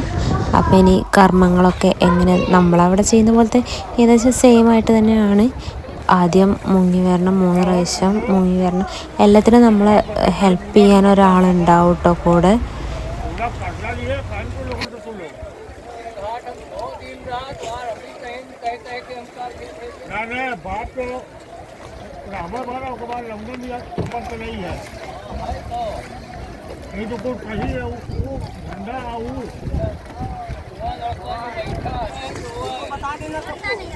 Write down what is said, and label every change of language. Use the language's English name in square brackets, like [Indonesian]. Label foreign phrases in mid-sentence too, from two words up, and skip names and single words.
[Malayalam] അപ്പോൾ ഇനി കർമ്മങ്ങളൊക്കെ എങ്ങനെ നമ്മളവിടെ ചെയ്യുന്ന പോലത്തെ ഏകദേശം സെയിം ആയിട്ട് തന്നെയാണ്. ആദ്യം മുങ്ങി വരണം, 3 പ്രാവശ്യം മുങ്ങി വരണം. എല്ലാത്തിനും നമ്മളെ ഹെൽപ്പ് ചെയ്യാൻ ഒരാളുണ്ടാവും കേട്ടോ കൂടെ. [Hindi] नहीं है ये तो कोई कहीं है वो झंडा बता देना सबको।